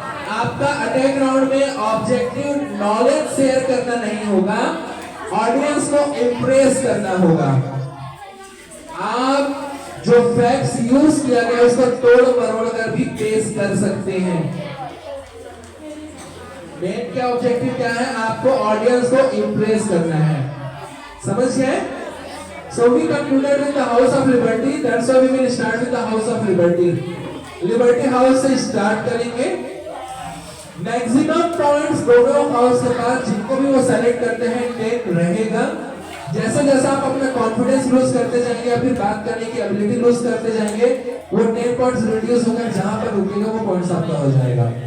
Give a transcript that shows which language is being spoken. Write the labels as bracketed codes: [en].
[hi] आपका attack round में objective knowledge share करना नहीं होगा, ऑडियंस को इम्प्रेस करना होगा। आप जो फैक्ट्स यूज किया गया उसको तोड़ मरोड़ कर भी पेश कर सकते हैं। मेन क्या ऑब्जेक्टिव क्या है? आपको ऑडियंस को इम्प्रेस करना है। समझ गए? [en] So we concluded with the House of Liberty. That's why we will start with the House of Liberty. [hi] Liberty House से स्टार्ट करेंगे। मैक्सिमम पॉइंट्स दोनों हाउस के पास जिनको भी वो सेलेक्ट करते हैं 10 रहेगा। जैसे जैसे आप अपना कॉन्फिडेंस लूज करते जाएंगे या फिर बात करने की एबिलिटी लूज करते जाएंगे, वो 10 पॉइंट्स रिड्यूस होकर जहां पर रुकेगा वो पॉइंट्स आपका हो जाएगा।